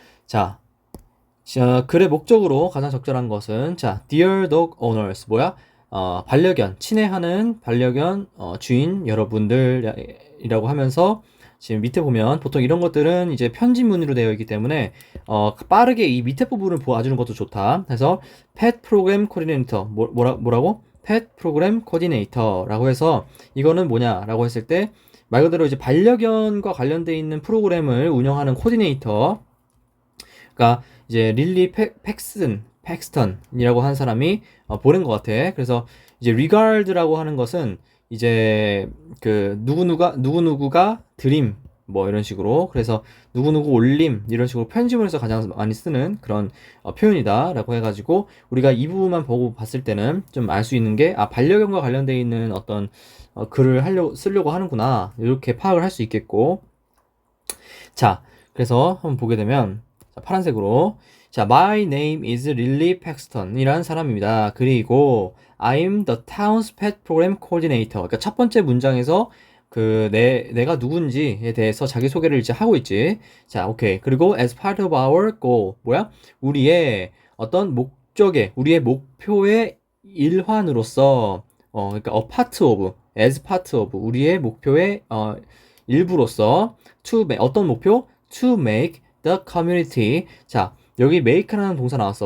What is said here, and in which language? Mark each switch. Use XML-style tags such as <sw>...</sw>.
<ko>자, 글의 목적으로 가장 적절한 것은, 자,</ko> <en>Dear Dog Owners,</en> <ko>뭐야? 반려견, 친애하는 반려견 주인 여러분들이라고 하면서, 지금 밑에 보면 보통 이런 것들은 이제 편지문으로 되어 있기 때문에 빠르게 이 밑에 부분을 보아주는 것도 좋다. 그래서 Pet Program Coordinator, 뭐라고? Pet Program Coordinator라고 해서, 이거는 뭐냐라고 했을 때 말 그대로 이제 반려견과 관련돼 있는 프로그램을 운영하는 코디네이터. 그러니까 이제 릴리 팩스턴이라고 하는 사람이 보낸 것 같아. 그래서 이제 regard라고 하는 것은 이제 그 누구누구가 드림, 뭐 이런 식으로, 그래서 누구누구 올림, 이런 식으로 편집문에서 가장 많이 쓰는 그런 표현이다라고 해가지고, 우리가 이 부분만 보고 봤을 때는 좀 알 수 있는 게, 반려견과 관련되어 있는 어떤 글을 쓰려고 하는구나, 이렇게 파악을 할 수 있겠고. 자, 그래서 한번 보게 되면, 자, 파란색으로, 자,</ko> <en>My name is Lily Paxton</en> <ko>이라는 사람입니다. 그리고</ko> <en>I'm the town's pet program coordinator.</en> <ko>그러니까 첫 번째 문장에서 내가 누군지에 대해서 자기 소개를 이제 하고 있지. 자, 오케이.</ko> <en>그리고 as part of our goal,</en> <ko>뭐야? 우리의 어떤 우리의 목표의 일환으로서, 그러니까 as part of, 우리의 목표의 일부로서, 어떤 목표?</ko> <en>To make the community.</en> <ko>자, 여기 make라는 동사 나왔어.</ko>